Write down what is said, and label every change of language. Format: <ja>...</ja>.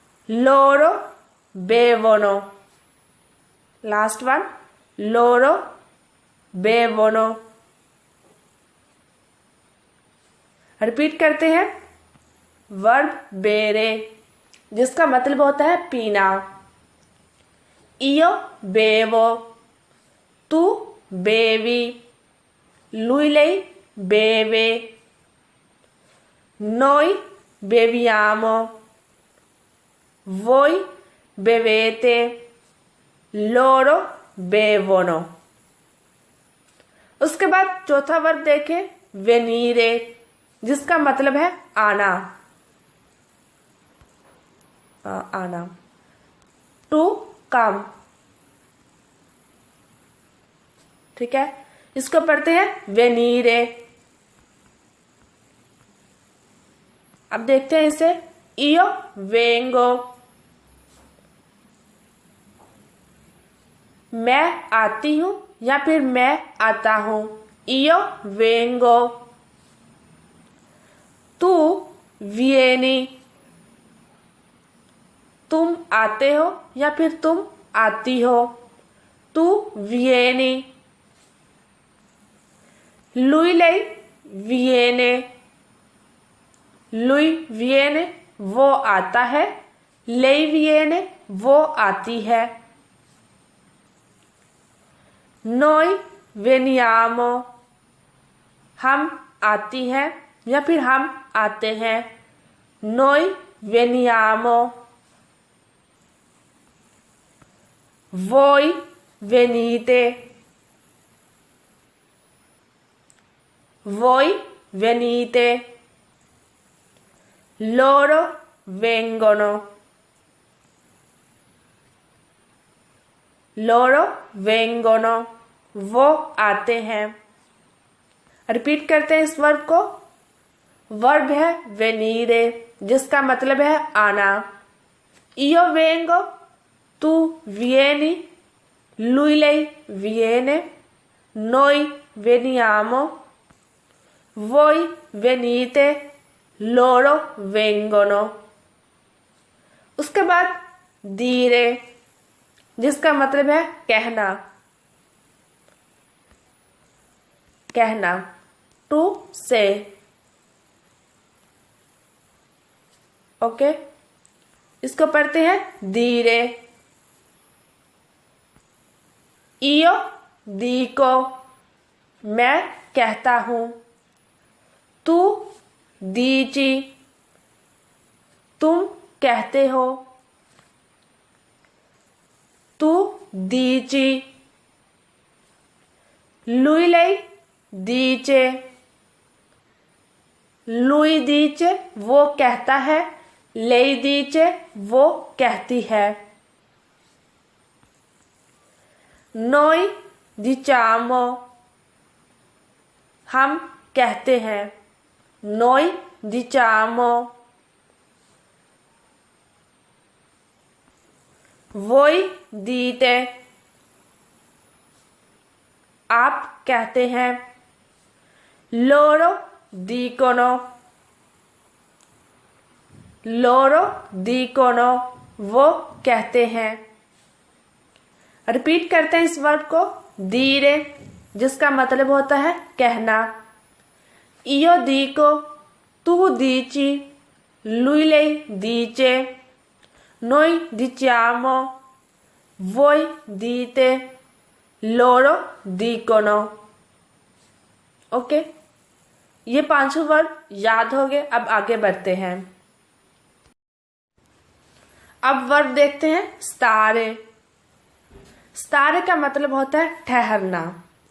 <it>लोरो बेवोनो,</it> <en>last one,</en> <it>loro bevono।</it> <hi>Repeat करते हैं। Verb बेरे जिसका मतलब होता है पीना।</hi> <it>Io bevo, tu bevi, lui lei beve, noi beviamo, voi bevete, loro bevono।</it> <hi>उसके बाद चौथा वर्ब देखें, वेनीरे जिसका मतलब है आना। आना,</hi> <en>To come.</en> <hi>ठीक है, इसको पढ़ते हैं वेनीरे। अब देखते हैं इसे।</hi> <it>इयो वेंगो,</it> <hi>मैं आती हूं या फिर मैं आता हूं।</hi> <it>इयो वेंगो। तू विएनी,</it> <hi>तुम आते हो या फिर तुम आती हो।</hi> <it>तू विएनी। lui lei viene, lui viene</it> <hi>वो आता है,</hi> <it>lei viene</it> <hi>वो आती है।</hi> <it>noi veniamo,</it> <hi>हम आती हैं या फिर हम आते हैं।</hi> <it>noi veniamo। voi venite, voi venite, loro vengono, loro vengono</it> <hi>वो आते हैं। रिपीट करते हैं इस वर्ब को। वर्ब है वेनीरे जिसका मतलब है आना।</hi> <it>io vengo, tu vieni, lui lei viene, noi veniamo, voi venite, loro vengono।</it> <hi>उसके बाद dire जिसका मतलब है कहना। कहना,</hi> <en>To say.</en> <hi>ओके, इसको पढ़ते हैं dire।</hi> <it>io dico,</it> <hi>मैं कहता हूं।</hi> <it>तू dici,</it> <hi>तुम कहते हो।</hi> <it>तू dici, lui lei dice, lui dice</it> <hi>वो कहता है,</hi> <it>lei dice</it> <hi>वो कहती है।</hi> <it>noi diciamo,</it> <hi>हम कहते हैं।</hi> <it>noi diciamo। voi dite,</it> <hi>आप कहते हैं।</hi> <it>loro dicono, loro dicono</it> <hi>वो कहते हैं। रिपीट करते हैं इस वर्ब को। dire जिसका मतलब होता है कहना।</hi> <it>io dico, tu dici, lui lei dice, noi diciamo, voi dite, loro dicono।</it> <hi>Okay, ये पांचों वर्ब याद हो गए। अब आगे बढ़ते हैं। अब वर्ब देखते हैं स्टारे। स्टारे का मतलब होता है ठहरना।</hi>